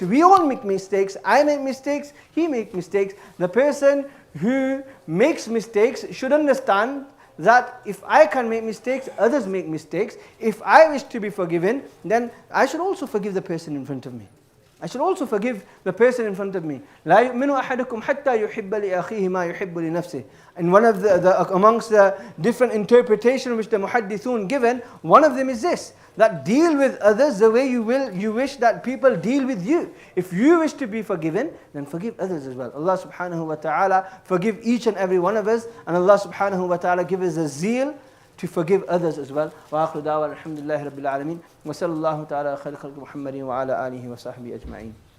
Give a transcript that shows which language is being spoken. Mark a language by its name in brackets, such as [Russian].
[English] We all make mistakes. I make mistakes, he makes mistakes. The person who makes mistakes should understand that if I can make mistakes, others make mistakes. If I wish to be forgiven, then I should also forgive the person in front of me. I should also forgive the person in front of me. [Arabic] لا يؤمن أحدكم حتى يحب لأخيه ما يحب لنفسه. [English] And one of amongst the different interpretations which the muhaddithun given, one of them is this, that deal with others the way you wish that people deal with you. If you wish to be forgiven, then forgive others as well. Allah subhanahu wa ta'ala forgive each and every one of us, and Allah subhanahu wa ta'ala give us a zeal to forgive others as well. [Arabic] وآخر دعوانا الحمد لله رب العالمين وصلى الله تعالى خير خلق محمد وعلى آله وصحبه أجمعين.